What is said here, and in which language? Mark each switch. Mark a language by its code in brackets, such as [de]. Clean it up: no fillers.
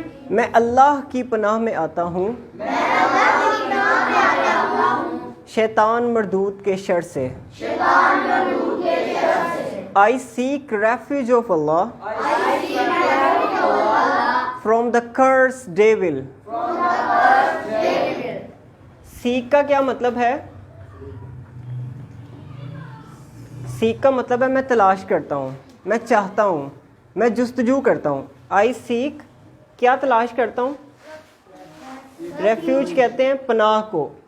[ur] میں اللہ کی پناہ میں آتا ہوں شیطان مردود کے شر سے. [en] I seek refuge of Allah from the cursed devil. [ur] seek کا کیا مطلب ہے؟ seek کا مطلب ہے میں تلاش کرتا ہوں، میں چاہتا ہوں، میں جستجو کرتا ہوں. [en] I seek [ur] کیا تلاش کرتا ہوں؟ ریفیوج کہتے ہیں پناہ کو.